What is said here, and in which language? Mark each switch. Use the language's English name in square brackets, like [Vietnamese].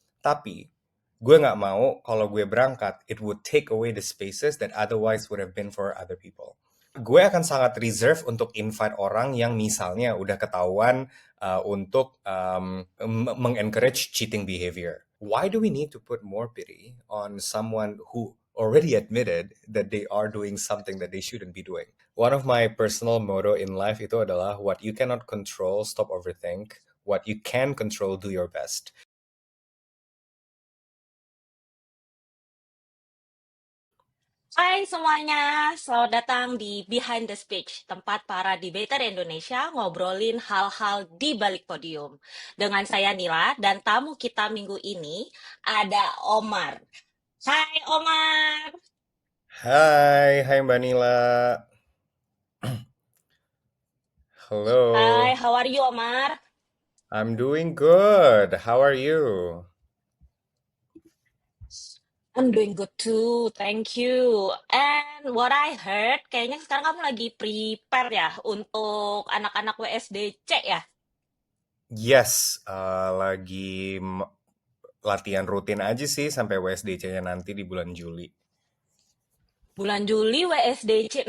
[Indonesian] Tapi gue nggak mau kalau gue berangkat, [English] it would take away the spaces that otherwise would have been for other people. [Indonesian] Gue akan sangat reserve untuk invite orang yang misalnya udah ketahuan untuk mengencourage cheating behavior. [English] Why do we need to put more pity on someone who already admitted that they are doing something that they shouldn't be doing? One of my personal motto in life [Indonesian] itu adalah [English] what you cannot control, stop overthink. What you can control, do your best. [Indonesian] Hai semuanya, selamat datang di Behind the Speech, tempat para debater Indonesia ngobrolin hal-hal di balik podium. Dengan saya Nila dan tamu kita minggu ini ada Omar. Hai Omar. Hai Mbak Nila. Hai, [English] Hello. how are you Omar? I'm doing good. How are you? I'm doing good too, thank you. And what I heard, [Indonesian] kayaknya sekarang kamu lagi prepare ya untuk anak-anak WSDC ya? Yes, lagi latihan rutin aja sih sampai WSDC-nya nanti di bulan Juli. Bulan Juli WSDC.